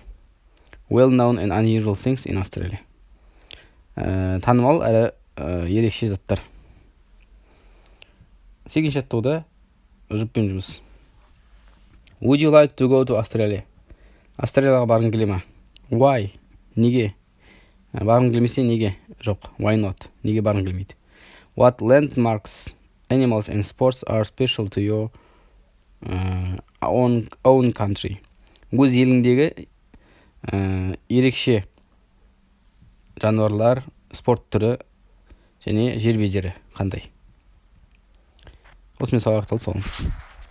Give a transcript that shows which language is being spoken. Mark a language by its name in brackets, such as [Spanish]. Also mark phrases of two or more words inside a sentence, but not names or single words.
[English] Well-known and unusual things in Australia. [Kazakh] Танымал әрі ерекше заттар. Сегізінші аттауда жұппен жұмыс. [English] Would you like to go to Australia? [Kazakh] Австралияға барғың келе ма? Why? Неге? Барғың келмесе неге? Жоқ. [English] Why not? [Kazakh] Неге барғың келмейді? [English] What landmarks, animals and sports are special to your own country? [Kazakh] Өз еліңдегі ерекше жануарлар, спорт түрі және жер бедері қандай? Осымен сабақ аяқталды, сол.